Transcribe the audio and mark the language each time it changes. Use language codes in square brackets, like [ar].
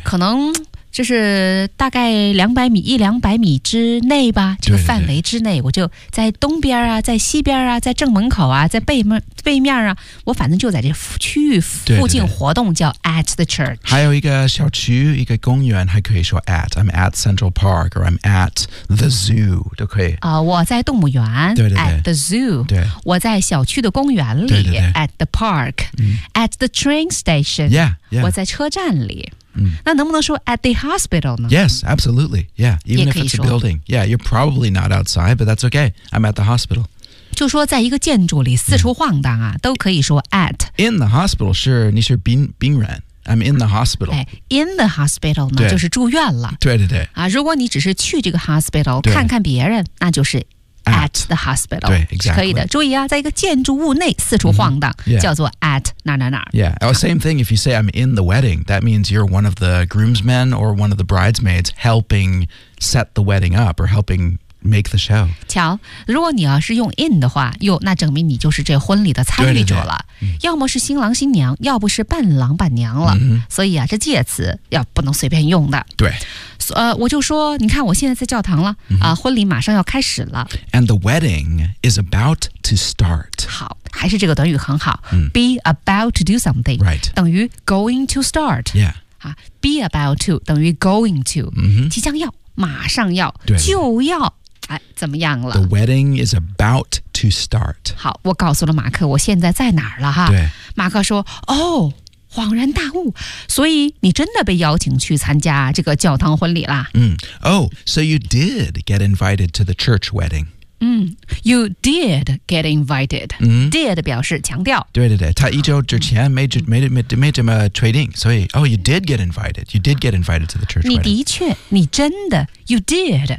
[zh] 可能就是大概200米一两百米之内吧，这个范围之内，对对对我就在东边啊，在西边啊，在正门口啊，在背面啊，我反正就在这区域附近活动，对对对 [en] 叫 at the church。 [zh] 还有一个小区，一个公园，还可以说 at。 [en] I'm at Central Park or I'm at the zoo [zh] 都可以。我在动物园对对对 [en] ，at the zoo。 [zh] 对，我在小区的公园里对对对 [en] ，at the park、嗯。 at the train station。 Yeah, yeah。 [zh] 我在车站里。嗯、那能不能说 [en] at the hospital [zh] 呢 [en] Yes, absolutely. Yeah, even if it's a building. Yeah, you're probably not outside, but that's okay. I'm at the hospital. [zh] 就说在一个建筑里四处晃荡啊、嗯、都可以说 at. [en] In the hospital, sure, [zh] 你是病人。 [en] I'm in the hospital. [zh] In the hospital 呢就是住院了。对对对。啊、如果你只是去这个 hospital 看看别人那就是 [en] at the hospital. 对 exactly. [zh] 可以的注意啊在一个建筑物内四处晃荡、 [en] mm-hmm. yeah. [zh] 叫做 at. 哪哪哪 [en] Yeah,、oh, same thing if you say I'm in the wedding. That means you're one of the groomsmen or one of the bridesmaids helping set the wedding up or helping make the show. [zh] 瞧如果你要是用 in 的话哟那证明你就是这婚礼的参与者了。要么是新郎新娘要不是伴郎伴娘了。 Mm-hmm. 所以啊这介词要不能随便用的。对。我就说你看我现在在教堂了、 mm-hmm. 啊婚礼马上要开始了。 [en] And the wedding is about to start. [zh] 好。还是这个短语很好、嗯、 [en] Be about to do something、 right. 等于 going to start、 yeah. 啊、Be about to 等于 going to、 mm-hmm. [zh] 即将要马上要对对就要、哎、怎么样了 [en] The wedding is about to start [zh] 好我告诉了马克我现在在哪儿了哈对马克说哦恍然大悟所以你真的被邀请去参加这个教堂婚礼了、 [en] 嗯、Oh so you did get invited to the church wedding You did get invited.、 Mm-hmm. [zh] Did 表示强调。对对对，他一周之前没这么确定，所以 ， [en] Oh, you did get invited. You did get invited to the church. [zh] 你的确，你真的 ， [en] You did、